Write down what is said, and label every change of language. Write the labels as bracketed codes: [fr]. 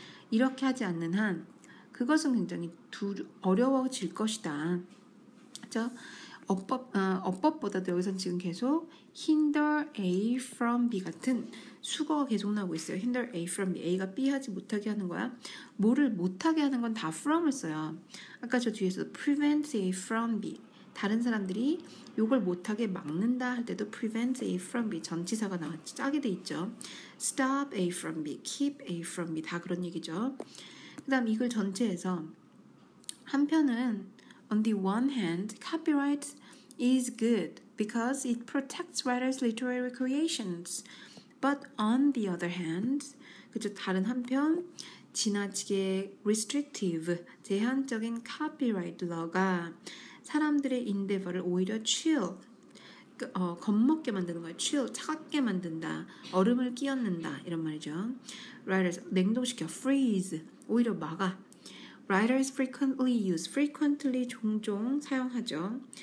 [ko] 이렇게 하지 않는 한 그것은 굉장히 어려워질 것이다. 그렇죠? 어법보다도 여기서는 지금 계속 hinder A from B 같은 수거가 계속 나오고 있어요. [en] hinder A from B. [ko] A가 B 하지 못하게 하는 거야. 뭐를 못하게 하는 건 다 from을 써요. 아까 저 뒤에서 [en] prevent A from B. [ko] 다른 사람들이 요걸 못하게 막는다 할 때도 prevent A from B. 전치사가 나왔지. 짝이 돼 있죠. [en] stop A from B. keep A from B. [ko] 다 그런 얘기죠. 그 다음 이 글 전체에서 한편은 [en] on the one hand, copyright is good because it protects writers' literary creations. But on the other hand, [ko] 그죠? 다른 한편 지나치게 restrictive, 제한적인 copyright law가 사람들의 endeavor를 오히려 chill, 겁먹게 만드는 거예요. chill, 차갑게 만든다. 얼음을 끼얹는다. 이런 말이죠. writers, 냉동시켜, freeze, 오히려 막아. [en] Writers frequently [ko] 종종 사용하죠.